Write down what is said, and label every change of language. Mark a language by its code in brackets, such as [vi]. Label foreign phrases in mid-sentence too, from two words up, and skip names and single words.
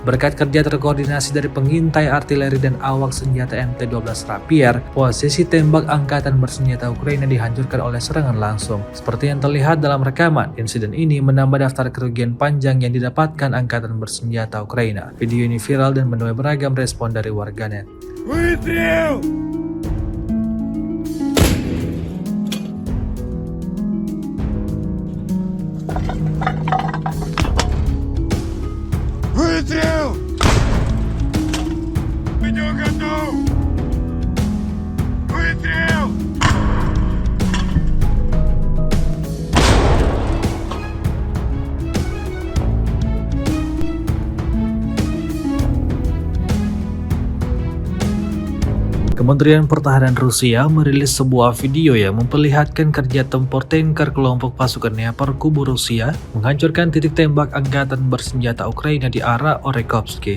[id] Berkat kerja terkoordinasi dari pengintai artileri dan awak senjata MT-12 Rapier, posisi tembak Angkatan Bersenjata Ukraina dihancurkan oleh serangan langsung. Seperti yang terlihat dalam rekaman, insiden ini menambah daftar kerugian panjang yang didapatkan Angkatan Bersenjata Ukraina. Video ini viral dan menuai beragam respon dari warganet. [ru] Выстрел! Выстрел! Видео готов! Выстрел! [id] Kementerian Pertahanan Rusia merilis sebuah video yang memperlihatkan kerja tempur tanker kelompok pasukan Dnepr kubu Rusia menghancurkan titik tembak Angkatan Bersenjata Ukraina di arah Orekhovsky.